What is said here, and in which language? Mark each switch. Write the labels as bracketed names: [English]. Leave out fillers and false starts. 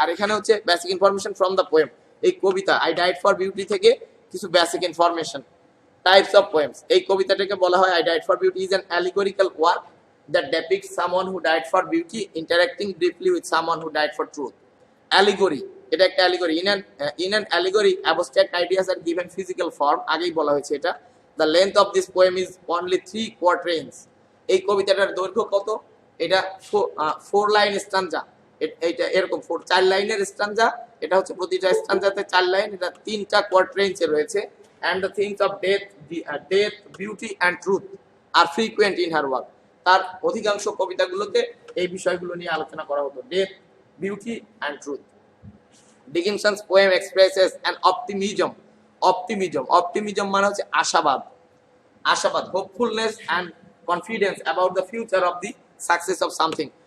[Bangla] আর এখানে হচ্ছে [English] basic information from the poem, [Bangla] এই কবিতা আই ডাইড ফর বিউটি থেকে কিছু basic information. [English] types of poems, [Bangla] এই কবিতাটাকে বলা হয় [English] I died for beauty is an allegorical work that depicts someone who died for beauty interacting deeply with someone who died for truth. Allegory, এটা একটা allegory. In an allegory abstract ideas are given physical form, [Bangla] আগেই বলা হয়েছে এটা। [English] The length of this poem is only 3 quatrains. [Bangla] এই কবিতাটার দৈর্ঘ্য কত? এটা 4 লাইন স্ট্যানজা, এটা এরকম 4 লাইনের স্ট্যানজা, এটা হচ্ছে প্রতিটা স্ট্যানজাতে 4 লাইন, এটা 3টা কোয়াট্রেইনসে রয়েছে। [English] And the themes of death, beauty and truth are frequent in her work. [Bangla] তার অধিকাংশ কবিতাগুলোতে এই বিষয়গুলো নিয়ে আলোচনা করা হতো, death, beauty and truth. [English] Dickinson's poem expresses an optimism. [Bangla] Optimism মানে হচ্ছে আশাবাদ, [English] Hopefulness and confidence about the future of the success of something.